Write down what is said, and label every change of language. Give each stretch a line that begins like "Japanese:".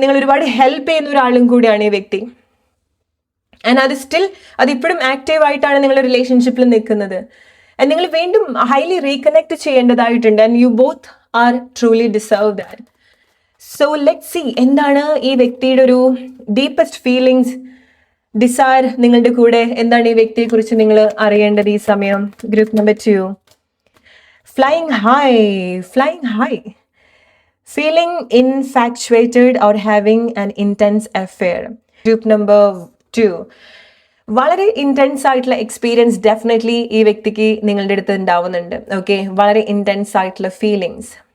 Malayalam: നിങ്ങൾ ഒരുപാട് ഹെൽപ്പ് ചെയ്യുന്ന ഒരാളും കൂടിയാണ് ഈ വ്യക്തി. ആൻഡ് അത് ഇപ്പോഴും ആക്റ്റീവ് ആയിട്ടാണ് നിങ്ങളുടെ റിലേഷൻഷിപ്പിൽ നിൽക്കുന്നത്. ആൻഡ് നിങ്ങൾ വീണ്ടും ഹൈലി റീകണക്ട് ചെയ്യേണ്ടതായിട്ടുണ്ട്.
English: And you both are truly deserve that.
Malayalam: So let see, എന്താണ് ഈ വ്യക്തിയുടെ ഒരു ഡീപ്പസ്റ്റ് ഫീലിങ്സ്, ഡിസയർ നിങ്ങളുടെ കൂടെ, എന്താണ് ഈ വ്യക്തിയെ കുറിച്ച് നിങ്ങൾ അറിയേണ്ടത് ഈ സമയം?
English: Group number 2, flying high, feeling infatuated or having an intense affair.
Malayalam: Group number 2, വളരെ ഇൻറ്റൻസ് ആയിട്ടുള്ള എക്സ്പീരിയൻസ് ഡെഫിനറ്റ്ലി ഈ വ്യക്തിക്ക് നിങ്ങളുടെ അടുത്ത് ഉണ്ടാവുന്നുണ്ട്. ഓക്കെ, വളരെ ഇൻറ്റൻസ് ആയിട്ടുള്ള ഫീലിങ്സ്.